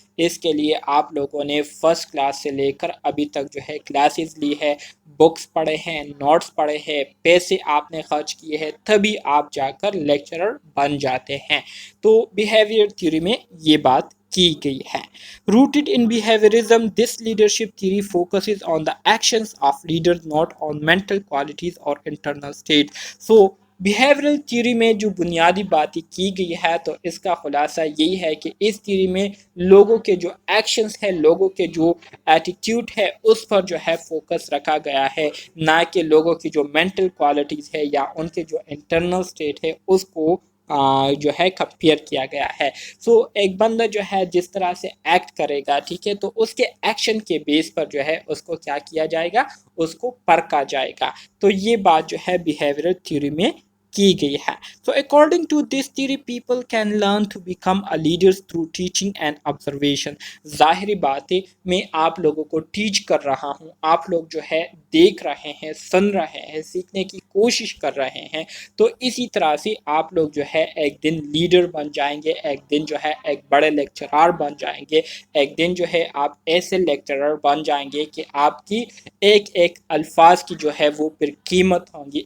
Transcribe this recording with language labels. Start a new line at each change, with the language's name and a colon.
Urdu: اس کے لیے آپ لوگوں نے فرسٹ کلاس سے لے کر ابھی تک جو ہے کلاسز لی ہے، بکس پڑھے ہیں، نوٹس پڑھے ہیں، پیسے آپ نے خرچ کیے ہیں، تبھی آپ جا کر لیکچرر بن جاتے ہیں. تو بیہیویئر تھیوری میں یہ بات کی گئی ہے.
English: Rooted in behaviorism, this leadership theory focuses on the actions of leaders, not on mental qualities or internal state.
Urdu: So behavioural theory میں جو بنیادی باتیں کی گئی ہے تو اس کا خلاصہ یہی ہے کہ اس تھیوری میں لوگوں کے جو ایکشنز ہیں، لوگوں کے جو ایٹیٹیوڈ ہے اس پر جو ہے فوکس رکھا گیا ہے، نہ کہ لوگوں کی جو مینٹل کوالٹیز ہے یا ان کے جو انٹرنل سٹیٹ ہے اس کو جو ہے کمپیئر کیا گیا ہے. سو ایک بندہ جو ہے جس طرح سے ایکٹ کرے گا، ٹھیک ہے، تو اس کے ایکشن کے بیس پر جو ہے اس کو کیا کیا جائے گا؟ اس کو پرکھا جائے گا. تو یہ بات جو ہے بیہیویئر تھیوری میں کی گئی ہے.
English: So according to this theory, people can learn to become a leaders through teaching and observation.
Urdu: ظاہری بات ہے میں آپ لوگوں کو ٹیچ کر رہا ہوں، آپ لوگ جو ہے دیکھ رہے ہیں، سن رہے ہیں، سیکھنے کی کوشش کر رہے ہیں. تو اسی طرح سے آپ لوگ جو ہے ایک دن لیڈر بن جائیں گے، ایک دن جو ہے ایک بڑے لیکچرار بن جائیں گے، ایک دن جو ہے آپ ایسے لیکچرر بن جائیں گے کہ آپ کی ایک ایک الفاظ کی جو ہے وہ پھر قیمت ہوں گی.